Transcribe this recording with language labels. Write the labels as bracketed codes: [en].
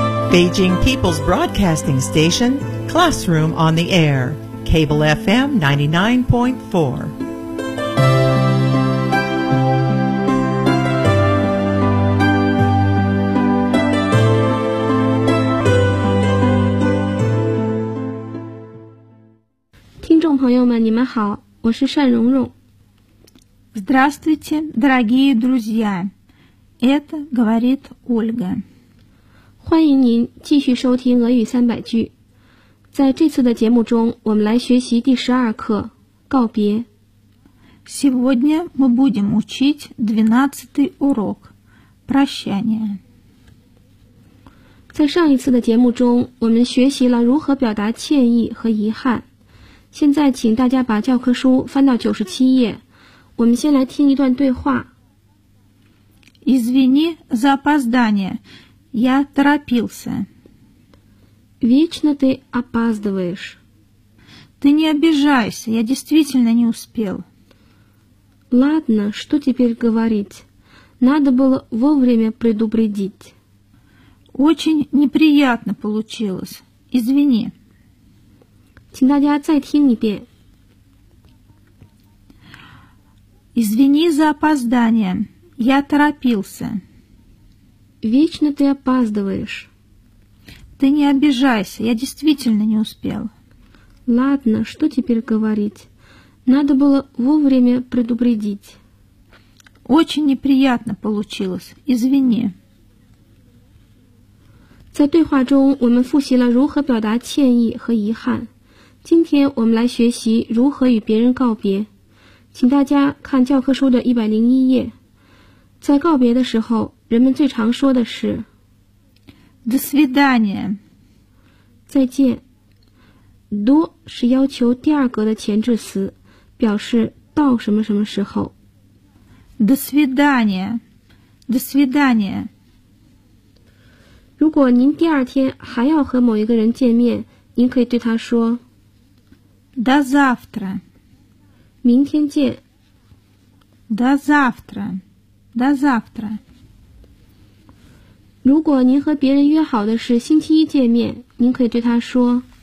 [en] Beijing People's Broadcasting Station, Classroom on the Air, Cable FM 99.4。 [zh] 朋友们，你们好，我是单蓉蓉。 [ru] Здравствуйте, дорогие друзья. Это говорит Ольга. [zh] 欢迎您继续收听俄语三百句。在这次的节目中，我们来学习第十二课《告别》。 [ru] Сегодня мы будем учить 12-й урок – прощание. [zh] 在上一次的节目中，我们学习了如何表达歉意和遗憾。现在请大家把教科书翻到97页，我们先来听一段对话。 [ru] Извини за опоздание, я торопился. Вечно ты опаздываешь. Ты не обижайся, я действительно не успел. Ладно, что теперь говорить? Надо было вовремя предупредить. Очень неприятно получилось. Извини. [zh] 请大家再听一遍。 [ru] Извини за опоздание, я торопился. Вечно ты опаздываешь. Ты не обижайся, я действительно не успел. Ладно, что теперь говорить? Надо было вовремя предупредить. Очень неприятно получилось, извини. [zh] 在对话中，我们复习了如何表达歉意和遗憾。今天我们来学习如何与别人告别，请大家看教科书的101页。在告别的时候，人们最常说的是 [ru] До свидания. [zh] 再见。 До 是要求第二格的前置词，表示到什么什么时候。 [ru] До свидания. До свидания. [zh] 如果您第二天还要和某一个人见面，您可以对他说 [ru] До завтра. [zh] 明天见。 [ru] До завтра. До завтра. [zh] 如果您和别人约好的是星期一见面，您可以对他说